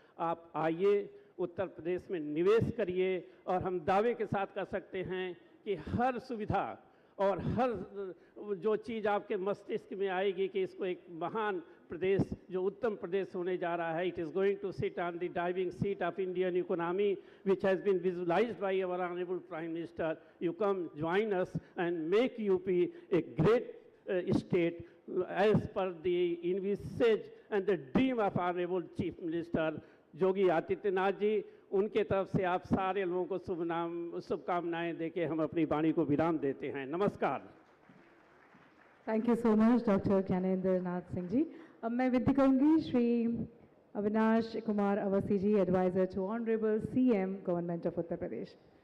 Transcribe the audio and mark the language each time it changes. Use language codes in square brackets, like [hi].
[hi] आप आइए, उत्तर प्रदेश में निवेश करिए, और हम दावे के साथ कह सकते हैं कि हर सुविधा और हर जो चीज़ आपके मस्तिष्क में आएगी कि इसको एक महान प्रदेश, जो उत्तम प्रदेश होने जा रहा है, [en] It is going to sit on the driving seat of Indian economy which has been visualised by our honourable prime minister. You come join us and make UP a great state as per the envisage and the dream of honorable Chief Minister Yogi Adityanath ji. [hi] उनके तरफ से आप सारे लोगों को शुभकामनाएं देके हम अपनी वाणी को विराम देते हैं। नमस्कार। [en] thank you so much [hi] doctor Gyanendra Nath Singh ji. अब मैं विनती करूंगी Shri Avinash Kumar Awasthi ji, [en] adviser to honourable CM government of [hi] Uttar Pradesh.